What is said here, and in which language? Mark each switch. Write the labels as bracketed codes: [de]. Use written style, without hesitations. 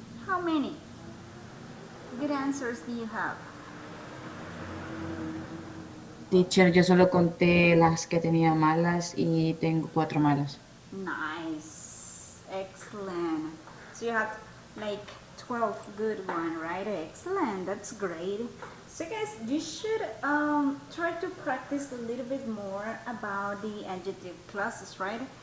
[en] How many good answers do you have? [es] Teacher, yo solo conté las que tenía malas y tengo 4 malas. [en] Nice. Excellent. So you have like 12 good one, right? Excellent. That's great. So guys, you should try to practice a little bit more about the adjective clauses, right?